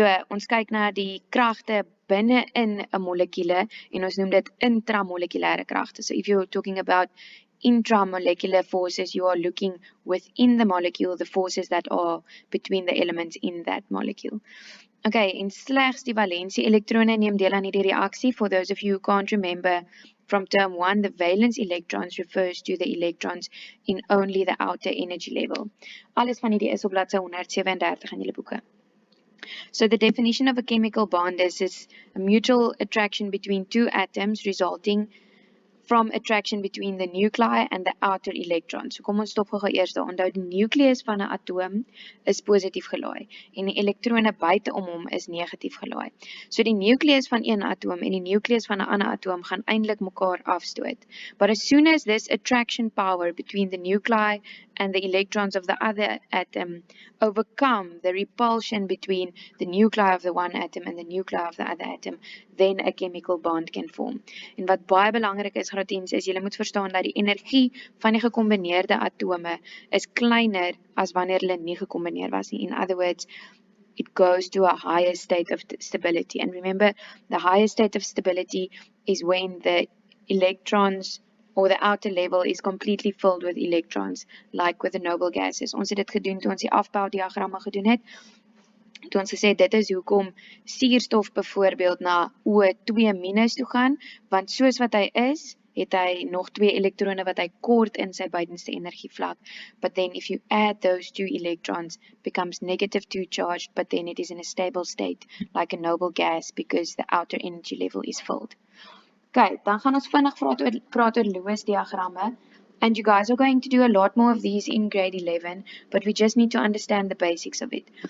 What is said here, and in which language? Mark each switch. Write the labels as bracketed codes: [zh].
[af] Ons kyk na die kragte binne in 'n molekule en ons noem dit intramolekulêre kragte. [en] So if you're talking about intramolecular forces, you are looking within the molecule, the forces that are between the elements in that molecule. [af] Okay, en slegs die valensie elektrone neem deel aan hierdie reaksie. [en] For those of you who can't remember from term 1, the valence electrons refers to the electrons in only the outer energy level. [af] Alles van hierdie is op bladsy 137 in julle boeke. [en] So the definition of a chemical bond is a mutual attraction between two atoms resulting from attraction between the nuclei and the outer electrons. [af] So kom ons stop gou eers daar. Onthou die nucleus van 'n atoom is positief gelaai en die elektrone buite om hom is negatief gelaai. So die nucleus van een atoom en die nucleus van 'n ander atoom gaan eintlik mekaar afstoot. [en] But as soon as this attraction power between the nuclei and the electrons of the other atom overcome the repulsion between the nuclei of the one atom and the nuclei of the other atom, then a chemical bond can form. [af] En wat baie belangrik is, graad 10, is julle moet verstaan dat die energie van die gekombineerde atome is kleiner as wanneer hulle nie gekombineer was nie. [en] In other words, it goes to a higher state of stability. And remember, the higher state of stability is when the electrons or the outer level is completely filled with electrons, like with the noble gases. [af] Ons het dit gedoen toe ons die afboudiagramme gedoen het. Toe ons gesê dit is hoekom suurstof byvoorbeeld na O2- toe gaan, want soos wat hy is, het hy nog 2 elektrone wat hy kort in sy buitenste energievlak. [en] But then if you add those 2 electrons, becomes -2 charged, but then it is in a stable state, like a noble gas, because the outer energy level is filled. [af] Okay, dan gaan ons vinnig praat oor Lewis diagramme. [en] And you guys are going to do a lot more of these in grade 11, but we just need to understand the basics of it.